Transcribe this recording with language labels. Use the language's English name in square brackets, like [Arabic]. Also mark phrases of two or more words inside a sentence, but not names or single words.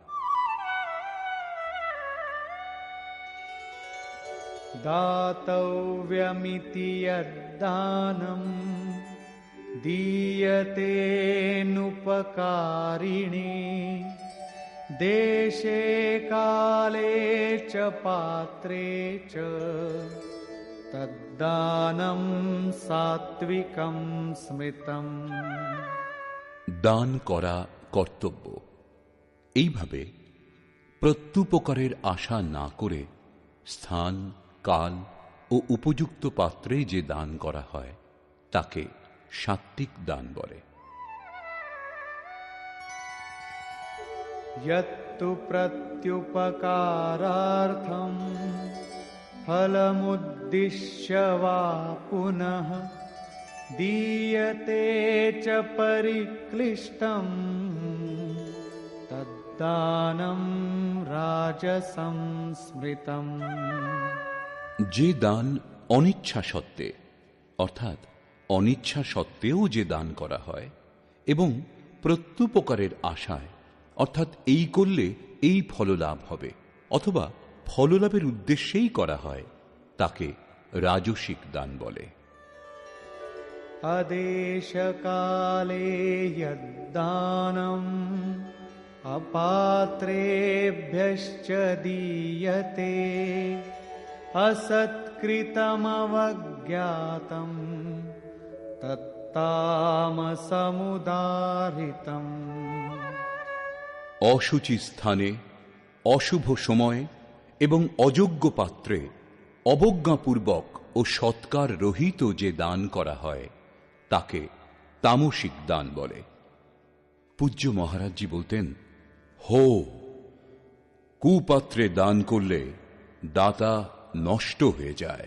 [Sanskrit] দাতব্যমিতি যদ্দানম দীয়তেনুপকারিণে দেশে কালে চ পাত্রে চ তদ্দানমুচিয়তে। यद्दानं सात्विकं स्मृतं। [Bangla] দান করা কর্তব্য। এইভাবে প্রত্যুপকারের আশা না করে স্থান, কাল ও উপযুক্ত পাত্রে যে দান করা হয় তাকে সাত্ত্বিক দান বলে। [Sanskrit] यत्तु प्रत्युपकारार्थं फलमुद्दिश्य वा पुनः दीयते च परिक्लिष्टं तद्दानं राजसं स्मृतम्। [Bangla] যে দান অনিচ্ছা সত্ত্বে, অর্থাৎ অনিচ্ছা সত্ত্বেও যে দান করা হয় এবং প্রত্যুপকারের আশায়, অর্থাৎ এই করলে এই ফললাভ হবে অথবা ফললাভের উদ্দেশ্যেই করা হয়, তাকে রাজসিক দান বলে। [Sanskrit] अदेशकाले यद्दानम् अपात्रेभ्यश्च दीयते असत्कृतमवज्ञातं तत्तामसमुदाहृतम्। [Bangla] অশুচি স্থানে, অশুভ সময় এবং অযোগ্য পাত্রে অবজ্ঞাপূর্বক ও সৎকার রহিত যে দান করা হয় তাকে তামসিক দান বলে। পূজ্য মহারাজজি বলতেন, হো, কুপাত্রে দান করলে দাতা নষ্ট হয়ে যায়।